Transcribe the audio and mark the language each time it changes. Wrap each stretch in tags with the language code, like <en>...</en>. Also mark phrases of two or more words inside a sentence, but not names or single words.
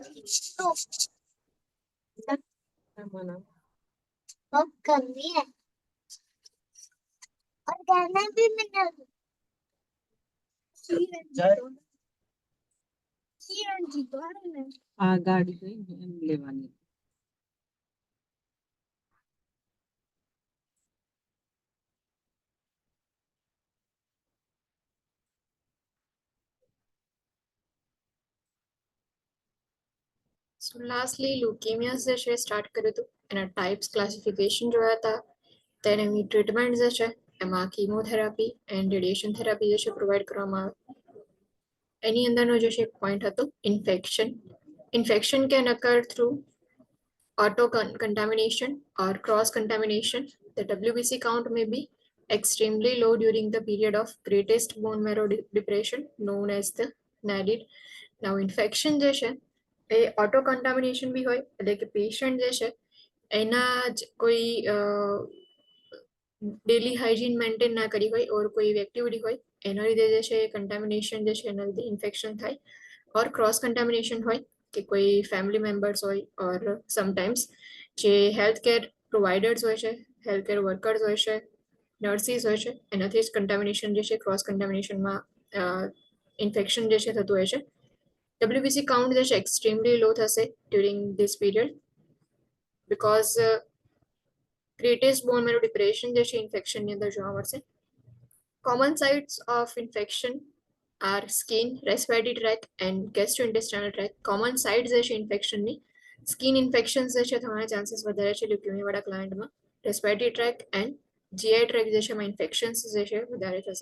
<hi>और गाना भी मैंने</hi> <gu>આ ગાડી એમ લેવાની.</gu> <en>So lastly, leukemia</en> <gu>જે છે સ્ટાર્ટ કર્યું હતું, એના ટાઈપ્સ ક્લાસિફિકેશન જોયા હતા, then એની ટ્રીટમેન્ટ જે છે એમાં</gu> <en>chemotherapy and radiation therapy</en> <gu>જે છે પ્રોવાઈડ કરવામાં આવે. એની અંદરનો જે છે એક પોઈન્ટ હતો ઇન્ફેક્શન.</gu> <en>infection can occur through auto contamination or cross contamination. The WBC count may be extremely low during the period of greatest bone marrow depression known as the NADID.</en> <gu>Now infection જે છે એ</gu> <en>auto contamination</en> <gu>બી હોય, એટલે કે પેશન્ટ જે છે એના જ કોઈ</gu> <en>daily hygiene maintain</en> <gu>ના કરી હોય ઓર કોઈ એક્ટિવિટી હોય એના લીધે જે છે કન્ટામિનેશન જે છે એના લીધે ઇન્ફેક્શન થાય. ઓર</gu> <en>cross contamination</en> <gu>હોય કે કોઈ ફેમિલી મેમ્બર્સ હોય ઓર સમટાઈમ્સ જે</gu> <en>health care providers</en> <gu>હોય છે,</gu> <en>health care workers</en> <gu>હોય છે, નર્સિસ હોય છે, એનાથી જ કન્ટામિનેશન જે છે ક્રોસ કન્ટામિનેશનમાં ઇન્ફેક્શન જે છે થતું હોય છે. WBC કાઉન્ટ જે છે</gu> <en>extremely low</en> <gu>થશે</gu> <en>during this period because greatest bone marrow depression</en> <gu>જે છે ઇન્ફેક્શનની અંદર જોવા મળશે.</gu> <en>Common sites of infection are skin, respiratory tract and gastrointestinal tract. common sites</en> <gu>જે છે ઇન્ફેક્શનની</gu> <en>skin infections</en> <gu>જે છે થવાના ચાન્સીસ વધારે છે લ્યુકેમિયા વાળા ક્લાયન્ટમાં.</gu> <en>respiratory tract and GI tract</en> <gu>જે છે એમાં ઇન્ફેક્શન્સ જે છે વધારે થશે.</gu>